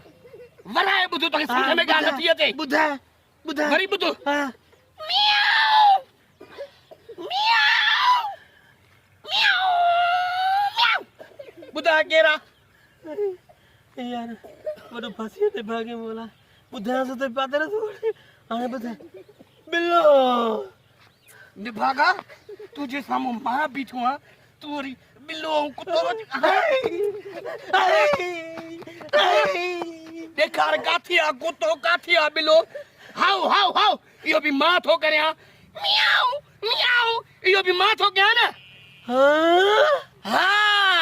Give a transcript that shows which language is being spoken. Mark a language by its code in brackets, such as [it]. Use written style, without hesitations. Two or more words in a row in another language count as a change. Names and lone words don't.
[sd] वराए ॿुधो तोखे सम्झ में ॻाल्हि नथी अचे ॿुधाए ॿुधाए वरी ॿुधो हा ॿुधाए केरु आहे यार वॾो फांसीअ ते भागे मोला ॿुधायांसि त पादर थो हाणे ॿुधाए बिलो निभागा तुंहिंजे साम्हूं मां बीठो आहियां तूं वरी बिलो ऐं कुतो ॾेखार काथी आहे कुतो काथी आहे बिलो हाउ हाउ हाउ इहो बि मां थो करियां मियाऊ मियाऊ इहो बि मां थो कयां न हाँ हा